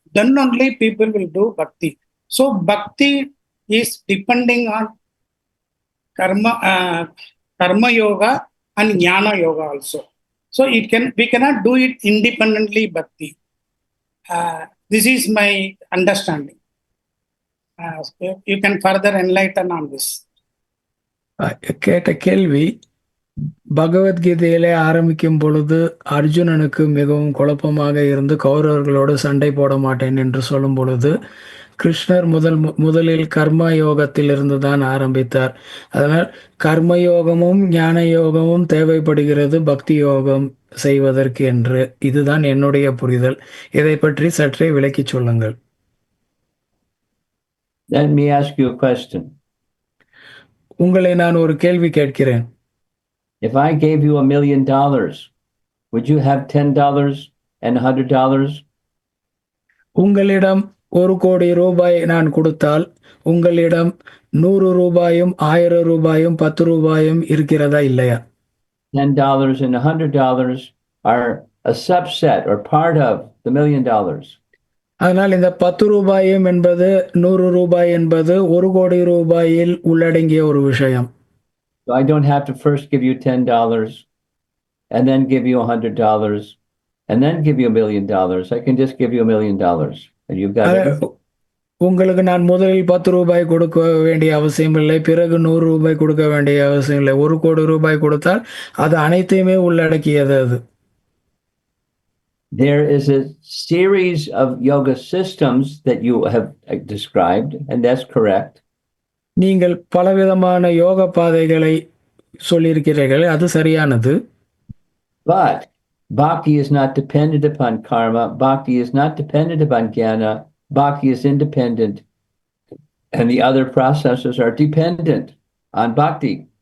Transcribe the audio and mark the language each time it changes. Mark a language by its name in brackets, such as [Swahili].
[English] Then only people will do bhakti. So bhakti is depending on karma yoga and jnana yoga also. So we cannot do it independently bhakti. This is my understanding. You can further enlighten on this. [Tamil] கேட்ட கேள்வி பகவத்கீதையிலே ஆரம்பிக்கும் பொழுது அர்ஜுனனுக்கு மிகவும் குழப்பமாக இருந்து கௌரவர்களோடு சண்டை போட மாட்டேன் என்று சொல்லும் பொழுது கிருஷ்ணர் முதலில் கர்ம யோகத்திலிருந்து தான் ஆரம்பித்தார். அதனால் கர்மயோகமும் ஞான யோகமும் தேவைப்படுகிறது பக்தி யோகம் செய்வதற்கு என்று. இதுதான் என்னுடைய புரிதல். இதை பற்றி சற்றே விளக்கி சொல்லுங்கள். [English] Let me ask you a question. [Tamil] உங்களை நான் ஒரு கேள்வி கேட்கிறேன். [English] If I gave you $1 million, would you have $10 and $100? [Tamil] உங்களிடம் 1 கோடி ரூபாய் நான் கொடுத்தால் உங்களிடம் 100 ரூபாயும் 1000 ரூபாயும் 10 ரூபாயும் இருக்கிறதா இல்லையா? [English] $10 and $100 are a subset or part of the $1 million. [Tamil] அதனால் இந்த 10 ரூபாயும் என்பது 100 ரூபாய் என்பது 1 கோடி ரூபாயில் உள்ளடங்கிய ஒரு விஷயம். [English] So I don't have to first give you $10 and then give you $100 and then give you $1 million. I can just give you $1 million and you've got everything. [Tamil] உங்களுக்கு நான் முதலில் 10 ரூபாய் கொடுக்க வேண்டிய அவசியம் இல்லை, பிறகு 100 ரூபாய் கொடுக்க வேண்டிய அவசியம் இல்லை. 1 கோடி ரூபாய் கொடுத்தால் அது அனைத்தையுமே உள்ளடக்கியது அது. [English] There is a series of yoga systems that you have described, and that's correct. [Tamil] நீங்கள் பலவிதமான யோக பாதைகளை சொல்லியிருக்கிறீர்கள், அது சரியானது. [English] But bhakti is not dependent upon karma. Bhakti is not dependent upon jnana. Bhakti is independent, and the other processes are dependent on bhakti.